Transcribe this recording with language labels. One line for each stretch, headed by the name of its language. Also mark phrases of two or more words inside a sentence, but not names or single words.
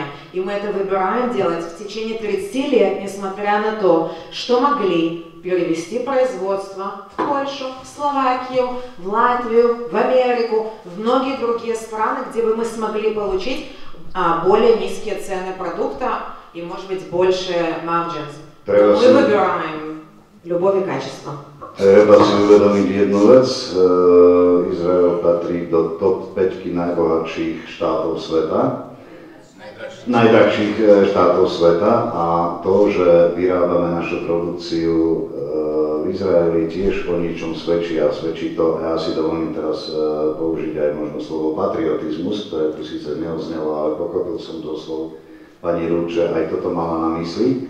Russian: И мы это выбираем делать в течение 30 лет, несмотря на то, что могли перевести производство в Польшу, в Словакию, в Латвию, в Америку, в многие другие страны, где бы мы смогли получить более низкие цены продукта и, может быть, больше margins. Мы выбираем любовь и качество.
Slovak: Treba si uvedomiť jednu vec, Izrael patrí do top 5 najbohatších štátov sveta, najdrahších štátov sveta, a to, že vyrábame našu produkciu v Izraeli, tiež o ničom svedčí, a svedčí to, ja si dovolím teraz použiť aj možno slovo patriotizmus, ktoré tu síce neoznelo, ale pochopil som to slovo pani Rúd, že aj toto mala na mysli.